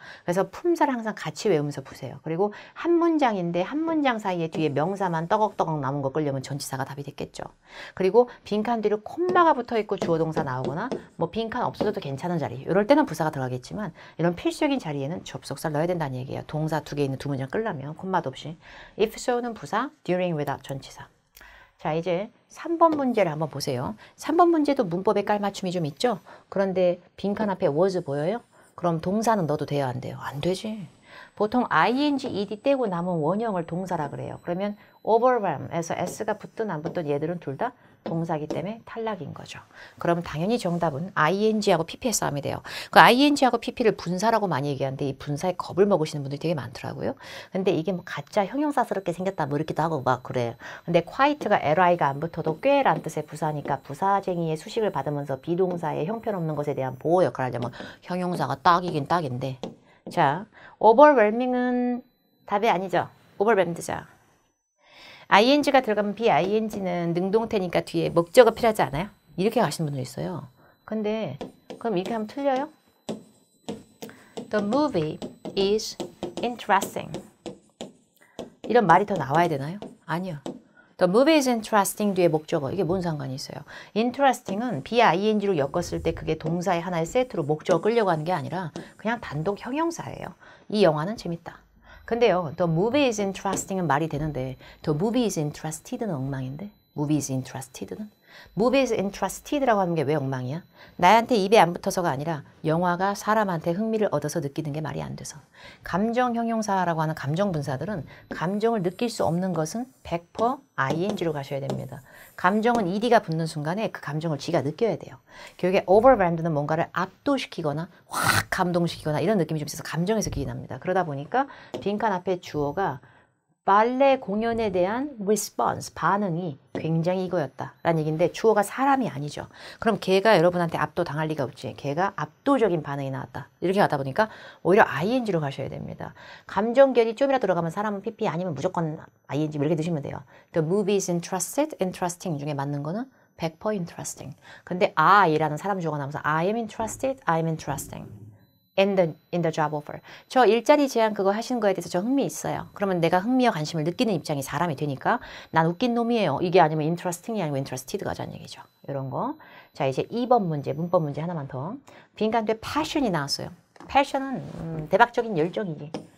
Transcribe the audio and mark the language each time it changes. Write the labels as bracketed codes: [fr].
[ko] 그래서 품사를 항상 같이 외우면서 푸세요. 그리고 한 문장인데 한 문장 사이에 뒤에 명사만 떠걱떠걱 남은 거 끌려면 전치사가 답이 됐겠죠. 그리고 빈칸 뒤로 콤마가 붙어있고 주어 동사 나오거나 뭐 빈칸 없어져도 괜찮은 자리. 이럴 때는 부사가 들어가겠지만 이런 필수적인 자리에는 접속사를 넣어야 된다는 얘기예요. 동사 2개 있는 두 문장 끌려면 콤마도 없이. [en] if so는 부사, during without 전치사. [ko] 자, 이제 3번 문제를 한번 보세요. 3번 문제도 문법에 깔맞춤이 좀 있죠? 그런데 빈칸 앞에 was 보여요? 그럼 동사는 넣어도 돼요? 안 돼요? 안 되지. 보통 ing, ed 떼고 남은 원형을 동사라 그래요. 그러면 overwhelm에서 s가 붙든 안 붙든 얘들은 둘 다 동사기 때문에 탈락인 거죠. 그럼 당연히 정답은 ing하고 pp의 싸움이 돼요. 그 ing하고 pp를 분사라고 많이 얘기하는데 이 분사에 겁을 먹으시는 분들이 되게 많더라고요. 근데 이게 뭐 가짜 형용사스럽게 생겼다 뭐 이렇게도 하고 막 그래요. 근데 quite가 li가 안 붙어도 꽤란 뜻의 부사니까 부사쟁이의 수식을 받으면서 비동사의 형편없는 것에 대한 보호 역할을 하려면 형용사가 딱이긴 딱인데. 자, overwhelming은 답이 아니죠. overwhelmed죠. ing가 들어가면 bing는 능동태니까 뒤에 목적어 필요하지 않아요? 이렇게 가시는 분들 있어요. 근데 그럼 이렇게 하면 틀려요? [en] The movie is interesting. [ko] 이런 말이 더 나와야 되나요? 아니요. [en] The movie is interesting [ko] 뒤에 목적어. 이게 뭔 상관이 있어요? interesting은 bing로 엮었을 때 그게 동사의 하나의 세트로 목적어 끌려고 하는 게 아니라 그냥 단독 형용사예요. 이 영화는 재밌다. 근데요, [en] the movie is interesting은 [ko] 말이 되는데 [en] the movie is interested는 [ko] 엉망인데 [en] movie is interested는? movie is interested [ko] 라고 하는 게 왜 엉망이야? 나한테 입에 안 붙어서가 아니라 영화가 사람한테 흥미를 얻어서 느끼는 게 말이 안 돼서. 감정 형용사라고 하는 감정 분사들은 감정을 느낄 수 없는 것은 100% ing로 가셔야 됩니다. 감정은 ed가 붙는 순간에 그 감정을 지가 느껴야 돼요. 결국에 overwhelmed는 뭔가를 압도시키거나 확 감동시키거나 이런 느낌이 좀 있어서 감정에서 기인합니다. 그러다 보니까 빈칸 앞에 주어가 발레 공연에 대한 response, 반응이 굉장히 이거였다라는 얘기인데 주어가 사람이 아니죠. 그럼 걔가 여러분한테 압도당할 리가 없지. 걔가 압도적인 반응이 나왔다. 이렇게 가다 보니까 오히려 ing로 가셔야 됩니다. 감정결이 좀이라도 들어가면 사람은 pp 아니면 무조건 ing 이렇게 드시면 돼요. [en] The movie is interested, interesting [ko] 중에 맞는 거는 [en] 100% interesting. [ko] 근데 I라는 사람 주어가 나오면서 [en] I am interested, I am interesting. in the job offer. [ko] 저 일자리 제안 그거 하시는 거에 대해서 저 흥미 있어요. 그러면 내가 흥미와 관심을 느끼는 입장이 사람이 되니까 난 웃긴 놈이에요. 이게 아니면 interesting이 아니고 interested가 하자는 얘기죠. 이런 거. 자, 이제 2번 문제, 문법 문제 하나만 더. 빈칸 뒤에 passion이 나왔어요. passion은 대박적인 열정이지.